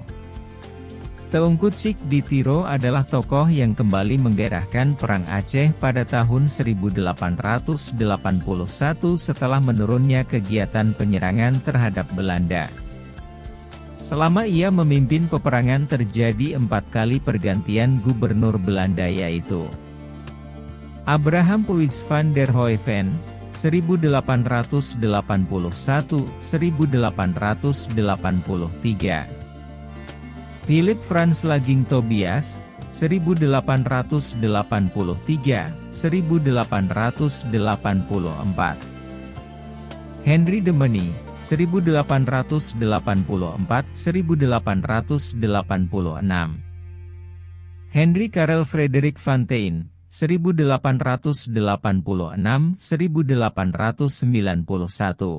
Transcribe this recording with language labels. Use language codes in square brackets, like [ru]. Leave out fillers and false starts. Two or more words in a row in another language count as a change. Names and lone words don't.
[id] Teungku Cik di Tiro adalah tokoh yang kembali menggairahkan Perang Aceh pada tahun 1881 setelah menurunnya kegiatan penyerangan terhadap Belanda. Selama ia memimpin peperangan terjadi 4 kali pergantian gubernur Belanda, yaitu Abraham Puig van der Hoeven, 1881-1883, Philip Frans Laging Tobias, 1883-1884, Henry de Meny, 1884-1886, Henry Karel Frederik van Tijn, 1886-1891.